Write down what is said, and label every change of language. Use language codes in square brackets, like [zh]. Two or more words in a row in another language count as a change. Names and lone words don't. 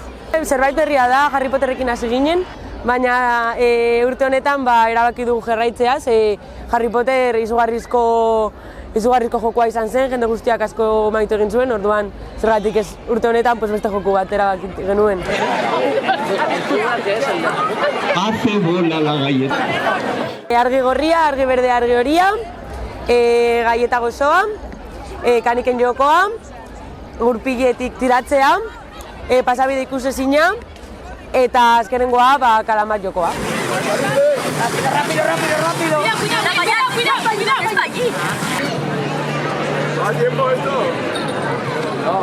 [eu] Zerbait berria da, Harry Potterrekin hasi ginen, baina urte honetan erabaki dugu jarraitzea, Harry Potter izugarrizko jokoa izan zen, jende guztiak asko maitu egin zuen, orduan zergatik ez urte honetan beste joku bat erabaki genuen. [es] Hace bola la galleta. [eu] Argi gorria, argi berde, argi horia, galleta gozoa, kaniken jokoa, gurpiletik tiratzea, pasabide ikusezina, eta azkenengoa kalamat jokoa. [es] Rápido, rápido, rápido. Cuidado, está allí. ¿Va a tiempo esto? No.